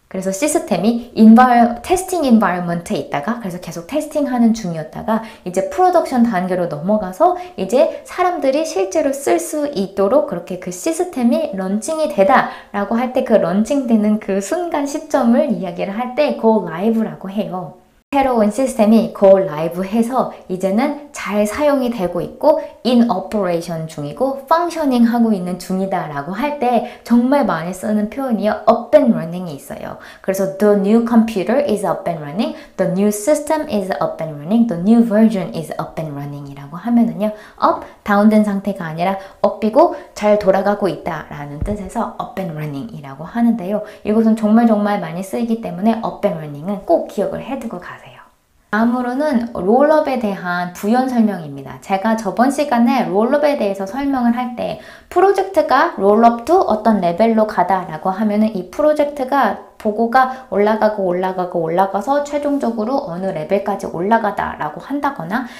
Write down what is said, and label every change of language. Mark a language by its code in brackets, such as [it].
[ko] 그래서 시스템이 테스팅 인바이러먼트에 있다가 그래서 계속 테스팅하는 중이었다가 이제 프로덕션 단계로 넘어가서 이제 사람들이 실제로 쓸 수 있도록 그렇게 그 시스템이 런칭이 되다 라고 할 때 그 런칭되는 그 순간 시점을 이야기를 할 때 go live라고 해요. 새로운 시스템이 go live 해서 이제는 잘 사용이 되고 있고 in operation 중이고 functioning 하고 있는 중이다 라고 할 때 정말 많이 쓰는 표현이요. [en] up and running이 있어요. 그래서 the new computer is up and running, the new system is up and running, the new version is up and running [ko] 이라고 하면은요. up, 다운된 상태가 아니라 up이고 잘 돌아가고 있다 라는 뜻에서 up and running 이라고 하는데요. 이것은 정말 많이 쓰이기 때문에 up and running은 꼭 기억을 해두고 가세요. 다음으로는 롤업에 대한 부연 설명입니다. 제가 저번 시간에 롤업에 대해서 설명을 할 때 프로젝트가 롤업 to 어떤 레벨로 가다라고 하면은 이 프로젝트가 보고가 올라가서 최종적으로 어느 레벨까지 올라가다라고 한다거나